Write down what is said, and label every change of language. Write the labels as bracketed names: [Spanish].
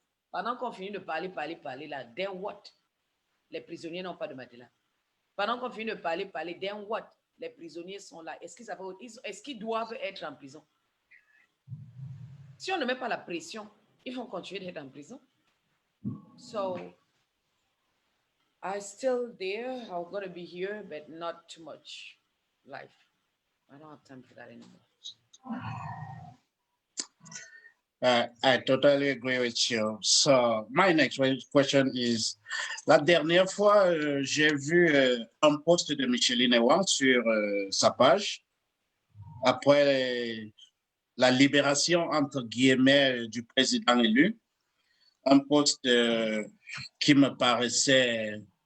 [French] Pendant qu'on finit de parler, là, [English] then what? [French] Les prisonniers n'ont pas de matelas. Pendant qu'on finit de parler, [English] then what? [French] Les prisonniers sont là. Est-ce qu'ils doivent être en prison? Si on ne met pas la pression, ils vont continuer d'être en prison. [English] So, I still there. I'm going to be here, but not too much life. I don't have time for that anymore. I totally agree with you. So, my next question is, [French] la dernière fois, j'ai vu un post de Micheline Ewan sur sa page, après la libération, entre guillemets, du président élu, un post qui me paraissait